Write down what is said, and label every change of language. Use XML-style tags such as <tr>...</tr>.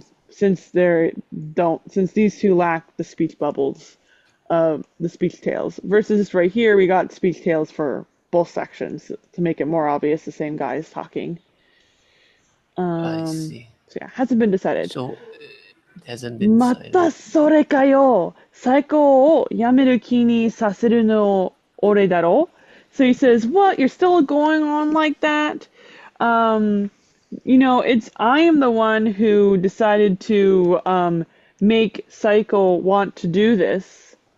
<en>Since since these two lack the speech bubbles, the speech tails. Versus right here, we got speech tails for both sections to make it more obvious the same guy is talking. I see. So yeah, hasn't been decided. So it hasn't been</en> <ja>ま</ja> <en>decided.</en> <ja>たそれかよ。最高をやめる気にさせるの俺だろ?</ja> <en>So he says, what? You're still going on like that? Um, it's I am the one who decided to make Psycho want to do this.</en>